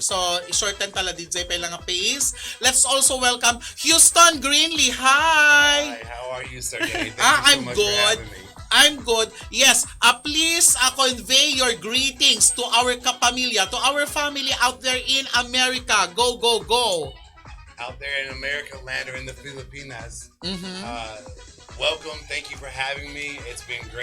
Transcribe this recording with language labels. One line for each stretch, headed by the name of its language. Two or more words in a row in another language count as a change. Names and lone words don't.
Filipino: So, shorten tala DJ pa lang nga pace.
English: Let's also welcome Houston Greenlee. Hi! Hi, how are you, sir? Thank you so I'm much good. for having me. I'm good. Yes, please convey your greetings to our kapamilya, to our family out there in America. Go, go, go. Out there in America land or in the Filipinas. Welcome. Thank you for having me. It's been great.